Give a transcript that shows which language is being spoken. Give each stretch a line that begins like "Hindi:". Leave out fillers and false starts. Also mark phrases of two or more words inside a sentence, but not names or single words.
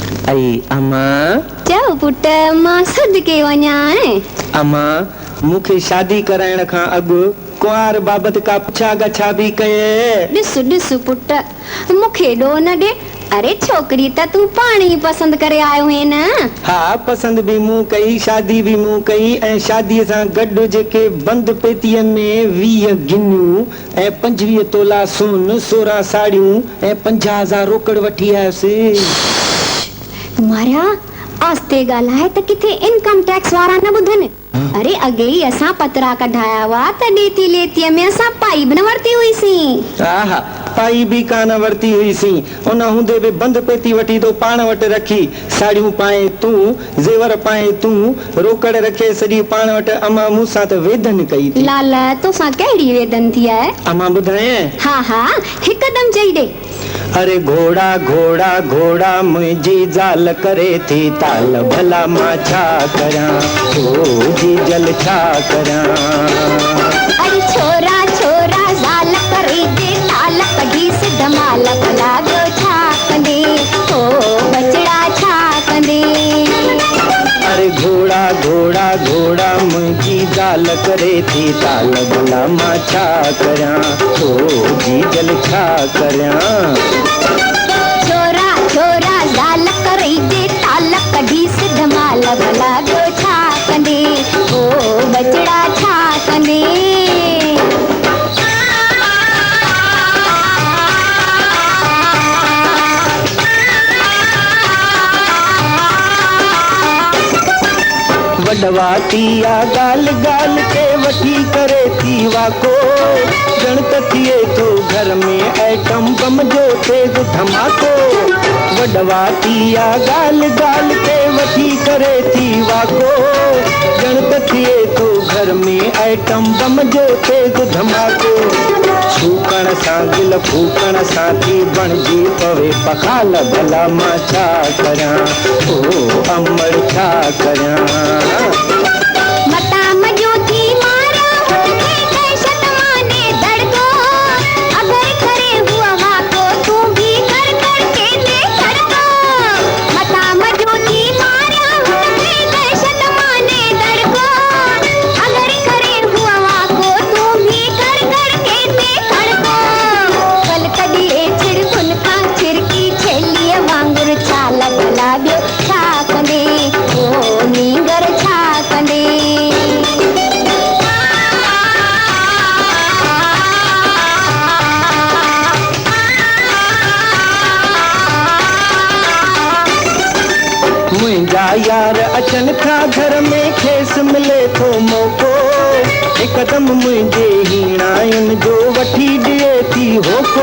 Sindhi: आई अम्मा चओ पुट मां सदके वञा अम्मा मूंखे शादी कराइण खां अॻु कुंवार बाबत का पुछा गछा भी कये। ॾिस पुट मूंखे ॾो न ॾे। अरे छोकरी त तू पाण ही पसंद करे आयो है न। हाँ पसंद भी मूं कई शादी भी मूं कई ऐं शादीअ सां गॾु जेके बंद पेतीअ में 20 गिन्नियूं ऐं 25 तोला सोन 16 साड़ियूं ऐं 50,000 रोकड़ वठी आयसि। मारिया आस्ते ॻाल्हाए त किथे
English: income tax
Sindhi: वारा न ॿुधनि। अरे अॻे ही असां पतरा कढाया हुआ त ॾेती लेतीअ में असां पाई बि न वरिती हुईसीं। हा पाई भी कान वरती हुईसीं। उन हूंदे भी बंद पेती वठी तो पाण वटि रखी। साड़ियूं पाए तूं ज़ेवर पाए तूं रोकड़ रखे सॼी पाण वटि। अम्मा मूंसां त वेदन कई थी। लाल तोसां कहिड़ी वेदन थी आहे? अम्मा ॿुधाए। हा हिकदम चई ॾे। अरे घोड़ा घोड़ा घोड़ा मुझी जाल करे थी ताल भला मां छा करा ओ जी जल छा करा। अरे छोरा छोरा जाल करे दे ताल कढी से धमाल भला ॿियो छा कंदे ओ बचड़ा छा कंदे। अरे घोड़ा घोड़ा घोड़ा मुझी जाल करे थी ताल भला मां छा करा ओ जी जल छा करा। छोरा छोरा जाल करे दे ताल कढी से धमाल भला ॿियो छा कंदे ओ बचड़ा छा कंदे। वडवातिया गाल गाल के वठी करे थी वाको गणत थिए तो घर में
English: atom bomb
Sindhi: जो तेज धमाको। वडवातिया गाल गाल के वठी करे थी वाको गणत थिए तो घर में
English: atom bomb
Sindhi: जो तेज धमाको। छूकण सां दिल फूकण सां थी बणजी पवे पखाल भला मां छा करा ओ अमर छा करा। मता मजो थी मारा हुनखे दहशत माने धड़को अगर करे हुआ वाको तू भी कर के दे धड़को। मता मजो थी मारा हुनखे दहशत माने धड़को अगर करे हुआ वाको तू भी कर के दे धड़को। कल कॾहिं छिड़कुन खां छिड़की छेलीअ वांगुर छाल भला ॿियो छा कंदे ओ नींगर छा कंदे। मुंहिंजा यार अचनि था घर में खेस मिले थो मौको हिकदम मुंहिंजे हीणायुनि जो वठी ॾिए थी होको।